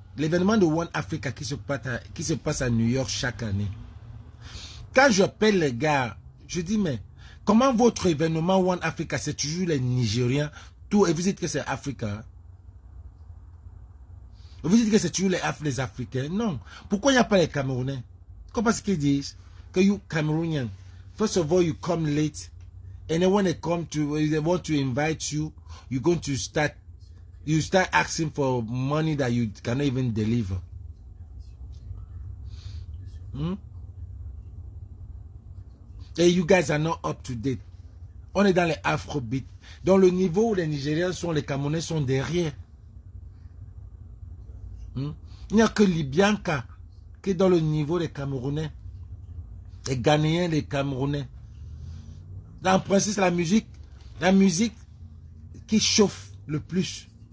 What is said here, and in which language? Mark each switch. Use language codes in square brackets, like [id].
[fr] L'événement de One Africa qui se passe à New York chaque année. Quand j'appelle les gars, je dis, mais comment votre événement One Africa, c'est toujours les Nigériens, tout, et vous dites que c'est Africa? Vous dites que c'est toujours les Africains? Non. Pourquoi il n'y a pas les Camerounais? [en] Comment est-ce qu'ils disent que you Cameroonian, first of all, you come late, and then when they want to invite you, you're going to start asking for money that you cannot even deliver. And you guys are not up to date. [fr] On est dans les afrobeats. Dans le niveau où les Nigériens sont, les Camerounais sont derrière. Il n'y a que Libyanka qui est dans le niveau des Camerounais. Les Ghanéens, les Camerounais. En principe, c'est la musique qui chauffe le plus.